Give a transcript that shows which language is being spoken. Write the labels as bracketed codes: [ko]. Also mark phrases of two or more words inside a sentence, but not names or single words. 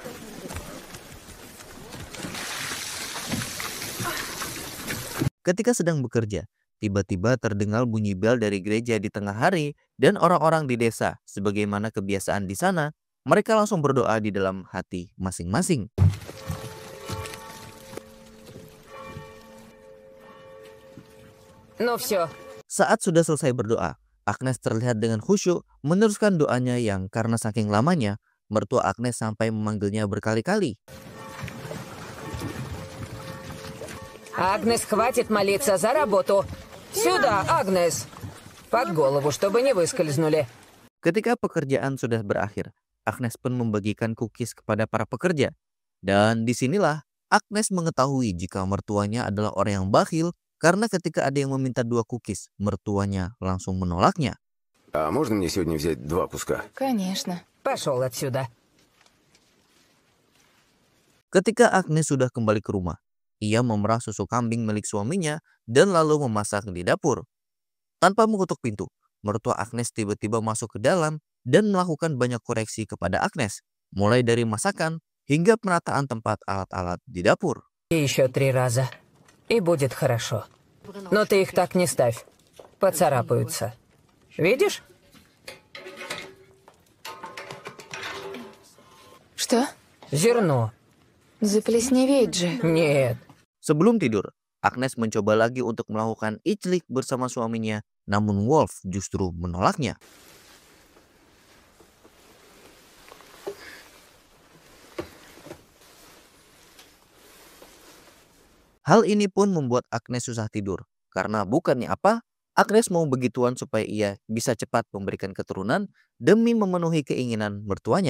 [id] Ketika sedang bekerja, tiba-tiba terdengar bunyi bel dari gereja di tengah hari dan orang-orang di desa, sebagaimana kebiasaan di sana, mereka langsung berdoa di dalam hati masing-masing. [ru] Ну все. [id] Saat sudah selesai berdoa, Agnes terlihat dengan khusyuk meneruskan doanya yang karena saking lamanya, mertua Agnes sampai memanggilnya berkali-kali. [ru] Агнес, хватит молиться за работу. Сюда, Агнес. Под голову, чтобы не выскользнули. [id] Ketika pekerjaan sudah berakhir, Agnes pun membagikan cookies kepada para pekerja. Dan disinilah Agnes mengetahui jika mertuanya adalah orang yang bakhil karena ketika ada yang meminta 2 cookies, mertuanya langsung menolaknya. [ru] А можно мне сегодня взять 2 куска? Конечно. Пошел отсюда. [id] Ketika Agnes sudah kembali ke rumah, ia memerah susu kambing milik suaminya dan lalu memasak di dapur. Tanpa mengetuk pintu, mertua Agnes tiba-tiba masuk ke dalam dan melakukan banyak koreksi kepada Agnes, mulai dari masakan hingga penataan tempat alat-alat di dapur. [ru] И еще 3 раза. И будет хорошо. Но ты их так не ставь. Поцарапаются. Видишь? Что? Зерно. Заплесневеть же. Нет. [id] Sebelum tidur, Agnes mencoba lagi untuk melakukan iclik bersama suaminya, namun Wolf justru menolaknya. Hal ini pun membuat Agnes susah tidur, karena bukannya apa, Agnes mau begituan supaya ia bisa cepat memberikan keturunan demi memenuhi keinginan mertuanya.